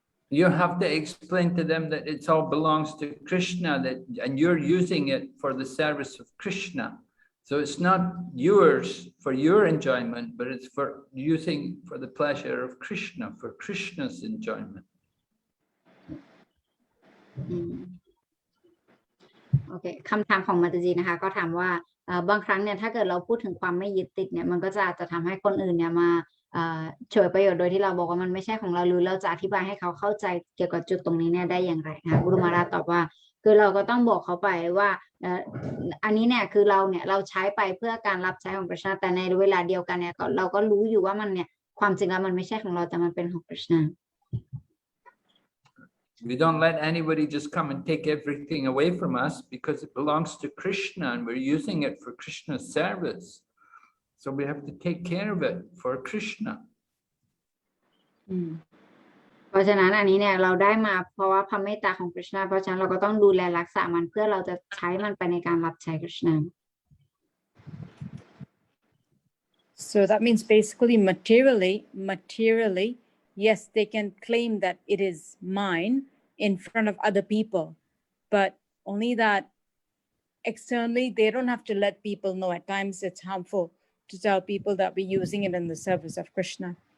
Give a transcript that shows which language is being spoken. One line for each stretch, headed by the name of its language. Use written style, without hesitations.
English: You have to explain to them that it all belongs to Krishna, and you're using it for the service of Krishna. So it's not yours for your enjoyment, but it's for using for the pleasure of Krishna, for Krishna's enjoyment.
Thai: โอเคคำถามของมาตาจีนะคะก็ถามว่าบางครั้งเนี่ยถ้าเกิดเราพูดถึงความไม่ยึดติดเนี่ยมันก็จะทำให้คนอื่นเนี่ยมาฉวยประโยชน์โดยที่เราบอกว่ามันไม่ใช่ของเราหรือเราจะอธิบายให้เขาเข้าใจเกี่ยวกับจุดตรงนี้เนี่ยได้อย่างไรนะคะกุรุมาราตอบว่าคือเราก็ต้องบอกเขาไปว่าอันนี้เนี่ยคือเราใช้ไปเพื่อการรับใช้ของพระเจ้าแต่ในเวลาเดียวกันเนี่ยเราก็รู้อยู่ว่ามันเนี่ยความจริงแล้วมันไม่ใช่ของเราแต่มันเป็นของพระเจ้า
English: We don't let anybody just come and take everything away from us because it belongs to Krishna and we're using it for Krishna's service. So we have to take care of it for Krishna.
Thai: เพราะฉะนั้นอันนี้เนี่ยเราได้มาเพราะว่าพระเมตตาของพระเจ้าเพราะฉะนั้นเราก็ต้องดูแลรักษามันเพื่อเราจะใช้มันไปในการรับใช้พระเจ้า
English: So that means basically materially, yes, they can claim that it is mine in front of other people, but only that externally, they don't have to let people know. At times it's harmful to tell people that we're using it in the service of Krishna.